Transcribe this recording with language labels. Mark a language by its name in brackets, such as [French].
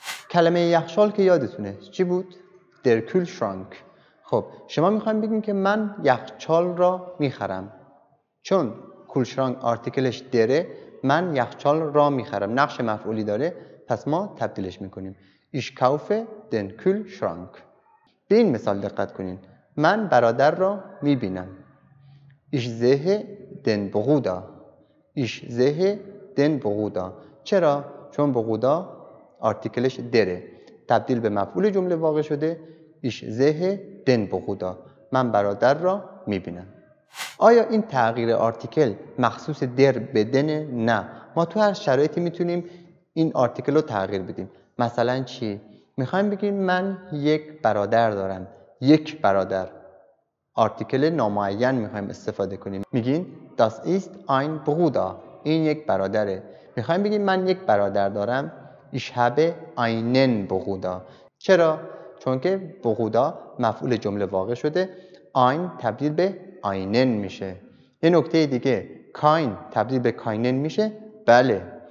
[Persian] کلمه یخچال که یادتونه چی بود؟ در کولشرانک. خب شما میخوایم بگیم که من یخچال را میخرم. چون کولشرانک آرتیکلش دره، من یخچال را میخرم. نقش مفعولی داره، پس ما تبدیلش میکنیم. [German] Ich kaufe den Kühlschrank. [Persian] به این مثال دقت کنین. من برادر را میبینم. [German] Ich sehe den Bruder. Ich sehe den Bruder. [Persian] چرا؟ چون Bruder آرتیکلش دره. تبدیل به مفعول جمله واقع شده. [German] Ich sehe den Bruder. [Persian] من برادر را میبینم. آیا این تغییر آرتیکل مخصوص در به دنه؟ نه. ما تو هر شرایطی میتونیم این آرتیکل رو تغییر بدیم. مثلا چی؟ میخوایم بگیم من یک برادر دارم. یک برادر. آرتیکل نامعین میخوایم استفاده کنیم. میگین [German] Das ist ein Bruder. [Persian] این یک برادره. میخوایم بگیم من یک برادر دارم. [German] Ich habe einen Bruder. [Persian] چرا؟ چون که Bruder مفعول جمله واقع شده. ein تبدیل به einen میشه. یه نکته دیگه، kein تبدیل به keinen میشه. بله.